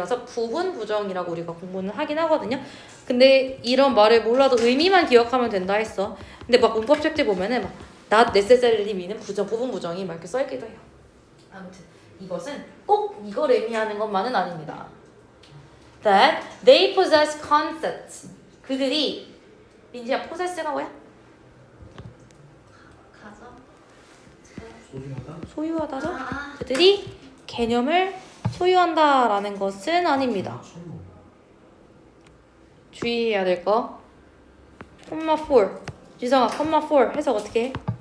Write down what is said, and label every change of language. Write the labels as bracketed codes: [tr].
[ko] 그래서 부분 부정이라고 우리가 공부는 하긴 하거든요. 근데 이런 말을 몰라도 의미만 기억하면 된다 했어. 근데 막 문법 책들 보면은 막 [en] not necessarily mean [ko] 은 부분 부정이 막 이렇게 써있기도 해요. 아무튼 이것은 꼭 이걸 의미하는 것만은 아닙니다. [en] That they possess concepts. [ko] 그들이 민지야 possess가 뭐야? 가정. 소중하다? 소유하다죠? 그들이 개념을 소유한다라는 것은 아닙니다. 주의해야 될 거. 콤마 4. 지성아, 콤마 4 해석 어떻게 해?